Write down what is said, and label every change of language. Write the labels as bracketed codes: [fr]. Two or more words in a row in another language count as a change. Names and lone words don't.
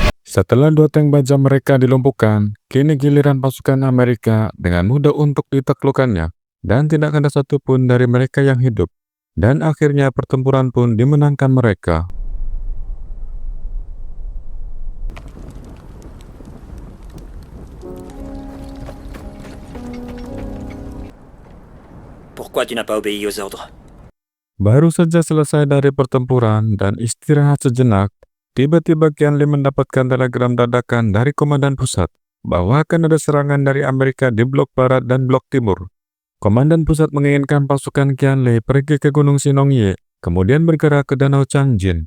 [id] Setelah 2 tank baja mereka dilumpuhkan, kini giliran pasukan Amerika dengan mudah untuk ditaklukkannya, dan tidak ada satupun dari mereka yang hidup. Dan akhirnya pertempuran pun dimenangkan mereka. [fr] Pourquoi tu n'as pas obéi aux ordres? [id] Baru saja selesai dari pertempuran dan istirahat sejenak, tiba-tiba Qianli mendapatkan telegram dadakan dari Komandan Pusat bahwa akan ada serangan dari Amerika di blok barat dan blok timur. Komandan Pusat menginginkan pasukan Qianli pergi ke Gunung Sinongye, kemudian bergerak ke Danau Changjin.